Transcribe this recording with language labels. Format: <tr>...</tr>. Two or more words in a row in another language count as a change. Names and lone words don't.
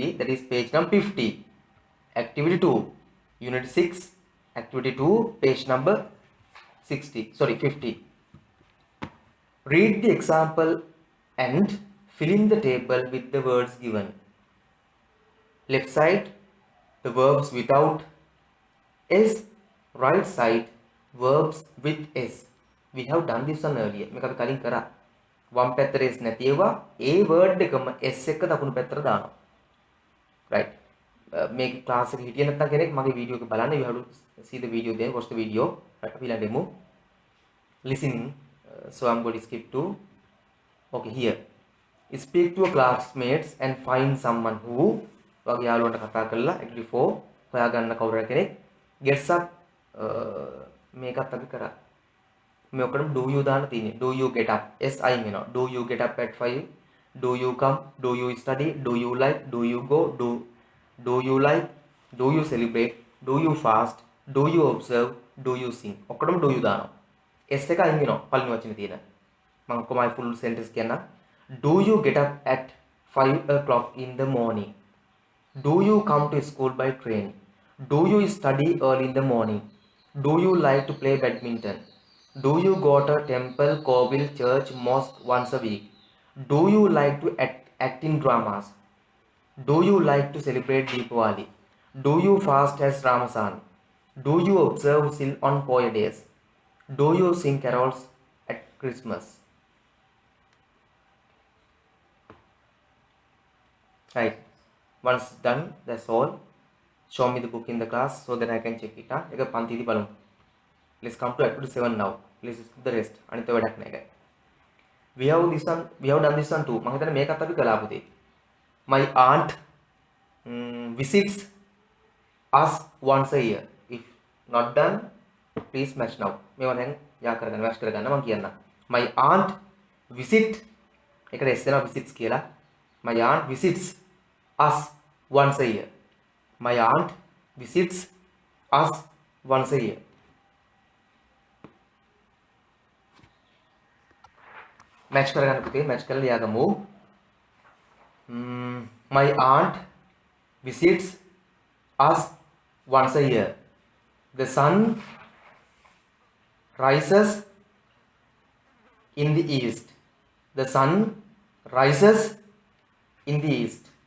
<en>That is page number 50. Activity 2. Unit 6. Activity 2. Page number 60. Sorry, 50. Read the example and fill in the table with the words given. Left side, the verbs without S. Right side, verbs with S. We have done this one earlier.</en> <si>මේක අපි කලින් කරා. වම් පැත්තට S නැති ඒවා ඒ වර්ඩ් එකම S එක දකුණු පැත්තට දානවා.</si> <en>Right.</en> <si>මේක ක්ලාස් එක හිටියේ නැත්නම් කෙනෙක් මගේ වීඩියෝ එක බලන්න.</si> <en>You have to see the video then, watch the video. Right.</en> <si>අපි ඊළඟ</si> <en>demo. Listening. So I'm going to skip to. Okay, here. Speak to your classmates and find someone who</en> <si>වගේ යාළුවන්ට කතා කරලා activity 4 හොයාගන්න කවුරු කෙනෙක්</si> <en>gets up</en> <si>මේකත් අපි කරා. මේ ඔක්කොම</si> <en>do you</en> <si>දාන්න තියෙන්නේ.</si> <en>Do you get up? Yes, I mean. Do you get up at 5? Do you come? Do you study? Do you like? Do you go? Do you like? Do you celebrate? Do you fast? Do you observe? Do you sing? ඔක්කොම do you දානවා.</en> <si>S එක අයින් වෙනවා පළවෙනි වචනේ තියෙන. මම කොහොමයි</si> <en>full sentence</en> <si>කියන්න.</si> <en>Do you get up at 5 o'clock in the morning? Do you come to school by train? Do you study early in the morning? Do you like to play badminton? Do you go to temple, kovil, church, mosque once a week? Do you like to act in dramas? Do you like to celebrate Deepavali? Do you fast as Ramadan? Do you observe Sil on Poya days? Do you sing carols at Christmas? Right. Once done, that's all. Show me the book in the class so that I can check it.</en> <si>එක පන්තිදී බලමු.</si> <en>Let's come to activity 7 now. Let's skip the rest.</en> <si>අනිත් වැඩක් නෑ එකයි.</si> <en>We have done this one too.</en> <si>මම හිතන්නේ මේකත් අපි කළා පුතේ.</si> <en>My aunt visits us once a year. If not done, please match now.</en> <si>මේවා දැන් යා කරගන්න, match කරගන්න මම කියන්නම්.</si> <en>My aunt visit</en> <si>එකට S වෙනවා visits කියලා.</si> <en>My aunt visits us once a year. My aunt visits us once a year.</en> <si>Match කරගන්න පුතේ, match කරලා ලියාගමු.</si> <en>My aunt visits us once a year. The sun rises in the east. The sun rises in the east.</en>